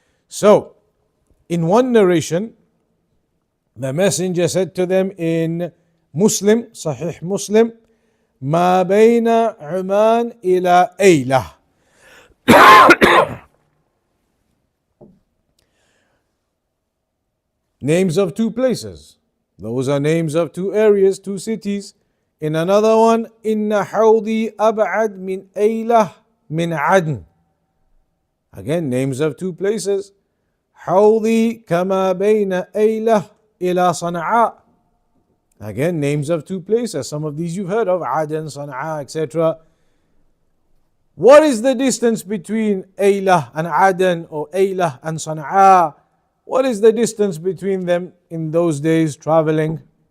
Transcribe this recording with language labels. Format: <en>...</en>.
<en>So, in one narration, the Messenger said to them in Muslim, Sahih Muslim,</en> <ar>ما بين عمان إلى أيلة.</ar> <en>Names of two places. Those are names of two areas, two cities. In another one,</en> <ar>إن حوضي أبعد من أيلة من عدن.</ar> <en>Again, names of two places.</en> <ar>حوضي كما بين أيلة إلى صنعاء.</ar> <en>Again, names of two places. Some of these you've heard of, Aden, Sana'a, etc. What is the distance between Aylah and Aden, or Aylah and Sana'a? What is the distance between them in those days traveling?</en>